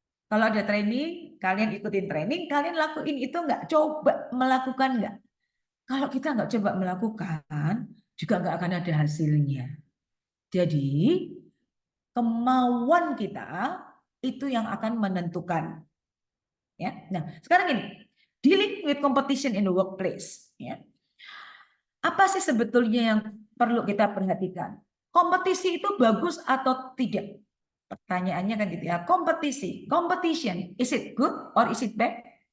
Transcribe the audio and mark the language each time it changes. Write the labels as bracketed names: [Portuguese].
[Indonesian] Kalau ada training, kalian ikutin training, kalian lakuin itu nggak? Coba melakukan nggak? Kalau kita nggak coba melakukan, juga nggak akan ada hasilnya. Jadi, kemauan kita itu yang akan menentukan. Ya. Nah, sekarang ini, [English] dealing with competition in the workplace. [Indonesian] Ya. Apa sih sebetulnya yang perlu kita perhatikan? Kompetisi itu bagus atau tidak? Pertanyaannya kan gitu ya. Kompetisi, [English] competition, is it good or is it bad?